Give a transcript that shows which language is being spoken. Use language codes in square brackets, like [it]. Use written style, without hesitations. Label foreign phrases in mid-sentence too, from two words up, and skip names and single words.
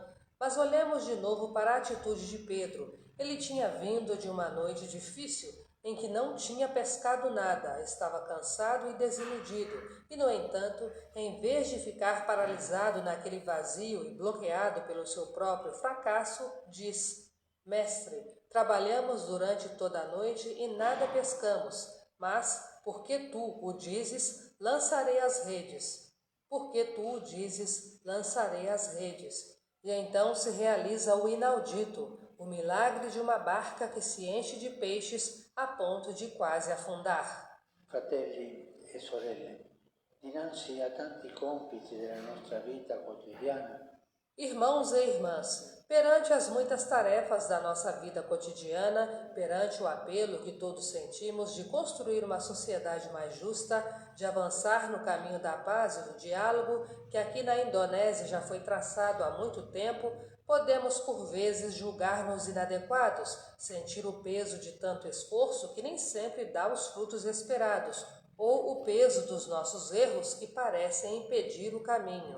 [pt] Mas olhemos de novo para a atitude de Pedro. Ele tinha vindo de uma noite difícil, em que não tinha pescado nada, estava cansado e desiludido, e, no entanto, em vez de ficar paralisado naquele vazio e bloqueado pelo seu próprio fracasso, diz: Mestre, trabalhamos durante toda a noite e nada pescamos, mas, porque tu o dizes, lançarei as redes. Porque tu o dizes, lançarei as redes. E então se realiza o inaudito, o milagre de uma barca que se enche de peixes a ponto de quase afundar. [it] Fratelli e sorelle, dinanzi a tanti compiti della nostra vita quotidiana, [pt] Irmãos e irmãs, perante as muitas tarefas da nossa vida cotidiana, perante o apelo que todos sentimos de construir uma sociedade mais justa, de avançar no caminho da paz e do diálogo, que aqui na Indonésia já foi traçado há muito tempo, podemos por vezes julgar-nos inadequados, sentir o peso de tanto esforço que nem sempre dá os frutos esperados, ou o peso dos nossos erros que parecem impedir o caminho.